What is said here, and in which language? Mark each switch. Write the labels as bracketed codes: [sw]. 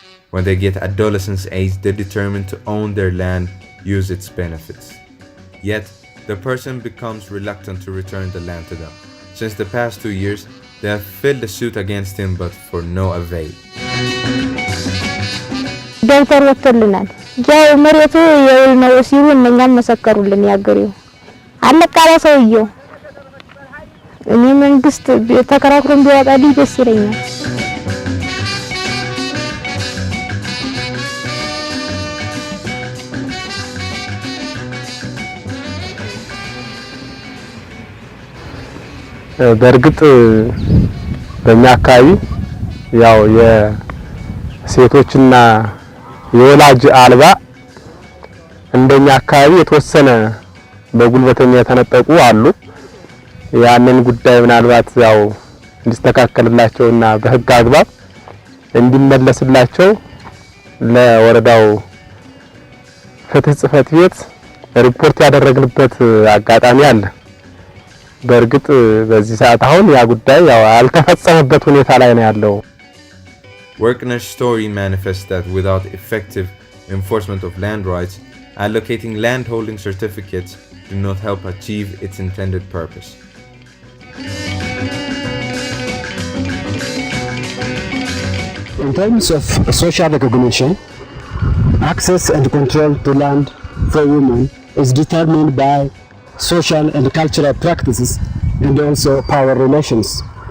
[en] When they get adolescence age, they determine to own their land, use its benefits. Yet, the person becomes reluctant to return the land to them. Since the past 2 years, they have filed a suit against him but for no avail. [am] ደብተር ወጥቶልናል ያው መሬቱ የውል ነው ሲሉ እኛም መሰከሩልን ያገሪው አለቃላ ሰውየው እኔ መንግስት ተከራክሮን ቢያወጣልኝ ደስ ይለኛል። በእርግጥ በእኛ አካባቢ ያው የሴቶችና የወላጅ አልባ እንደኛ አካባቢ የተወሰነ በጉልበተኛ የተነጠቁ አሉ። ያንን ጉዳይ ምናልባት ያው እንዲስተካከልላቸውና በህግ አግባብ እንዲመለስላቸው ለወረዳው ፍትህ ጽሕፈት ቤት ሪፖርት ያደረግንበት አጋጣሚ አለ። በእርግጥ በዚህ ሰዓት አሁን ያ ጉዳይ ያው አልተፈጸመበት ሁኔታ ላይ ነው ያለው። [en] Workner's story manifests that without effective enforcement of land rights, allocating landholding certificates do not help achieve its intended purpose. In terms of social recognition, access and control to land for women is determined by social and cultural practices and also power relations.